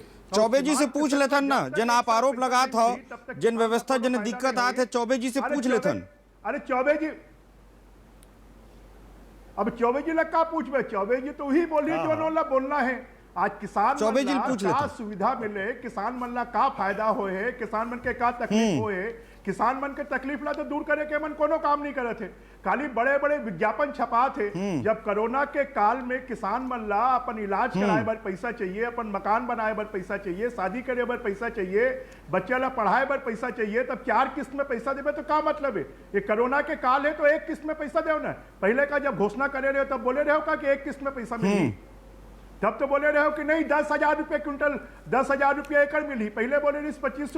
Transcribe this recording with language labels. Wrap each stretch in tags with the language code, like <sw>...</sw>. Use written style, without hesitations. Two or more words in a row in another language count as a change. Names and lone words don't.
<hne>चौबे जी से पूछ लेथन ना, जिन आप आरोप लगात हो, जिन व्यवस्था जिन दिक्कत आते, चौबे जी से पूछ लेथन। अरे चौबे जी, अब चौबे जी लग का पूछबे? चौबे जी तो ही बोली जो ला बोलना है। आज किसान चौबे जी पूछ का सुविधा मिले, किसान मन ला का फायदा होए है, किसान मन के का तकलीफ होए, किसान मन के तकलीफ ला तो दूर करे के मन कोनो काम नहीं करे थे, खाली बड़े बड़े विज्ञापन छपा थे। जब कोरोना के काल में किसान मन ला अपन इलाज कराए बर पैसा चाहिए, अपन मकान बनाए बर पैसा चाहिए, शादी करे बर पैसा चाहिए, बच्चे ला पढ़ाए बर पैसा चाहिए, तब 4 किस्त में पैसा देवे तो क्या मतलब है? ये कोरोना के काल है तो 1 किस्त में पैसा दे ना। पहले का जब घोषणा करे रहे हो तब बोले रहे हो का कि 1 किस्त में पैसा मिली, तब तो बोले रहे हो कि नहीं 10,000 रुपये क्विंटल, 10,000 रुपये एकड़ मिली। पहले बोले 2500</hne>